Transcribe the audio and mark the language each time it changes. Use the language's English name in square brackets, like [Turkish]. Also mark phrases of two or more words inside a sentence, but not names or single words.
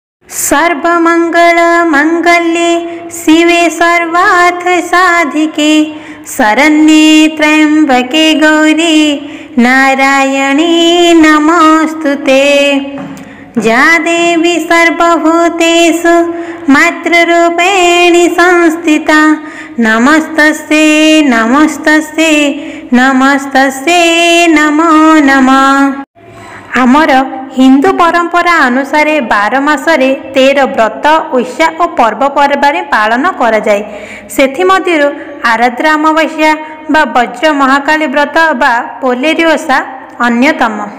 [Sanskrit] सर्वमंगल मंगल्ये शिवे सर्वार्थ साधिके शरण्ये त्र्यंबके गौरी नारायणी नमोस्तुते। या देवी सर्वभूतेषु मातृरूपेण संस्थिता नमस्तस्यै नमस्तस्यै नमस्तस्यै नमो नमः। [Odia] ଆମର ହିନ୍ଦୁ ପରମ୍ପରା ଅନୁସାର 12 ମାସରେ 13 ବ୍ରତ ଓଷା ଓ ପର୍ବପର୍ବାଣୀ ପାଳନ କରା ଯାଏ। ସେଥି ମଧ୍ୟରୁ ଆରାଦ୍ରା ଅମାବାସ୍ୟା ବା ବଜ୍ର ମହାକାଳୀ ବ୍ରତ ବା ପୋଲେରୀ ଓଷା ଅନ୍ୟତମ।